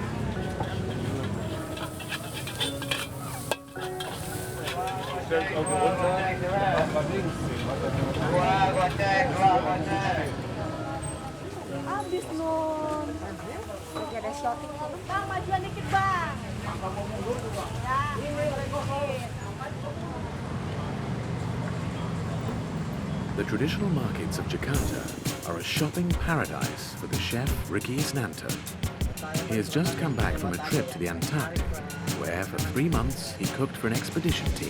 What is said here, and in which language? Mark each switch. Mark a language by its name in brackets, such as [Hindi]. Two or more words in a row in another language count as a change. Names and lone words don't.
[Indonesian] Habis nun. Lagi ada shopping. Bang, majuan dikit bang. [English] The traditional markets of Jakarta are a shopping paradise for the chef Ricky Isnanto. He has just come back from a trip to the Antarctic, where for 3 months he cooked for an expedition team.